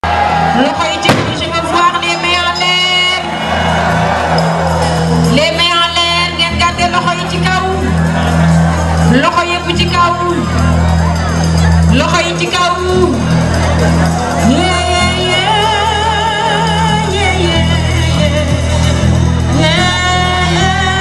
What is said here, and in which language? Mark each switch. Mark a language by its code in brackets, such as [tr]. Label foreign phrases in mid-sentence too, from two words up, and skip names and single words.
[wo] Loxo yi ci kaw, [fr] je veux voir les mains en l'air. Les mains en l'air, [wo] ngeen gàdde loxo yi ci kaw. Loxo yëpp ci kaw. Loxo yi ci kaw. [en] Yeah, yeah, yeah, yeah, yeah, yeah. Yeah, yeah.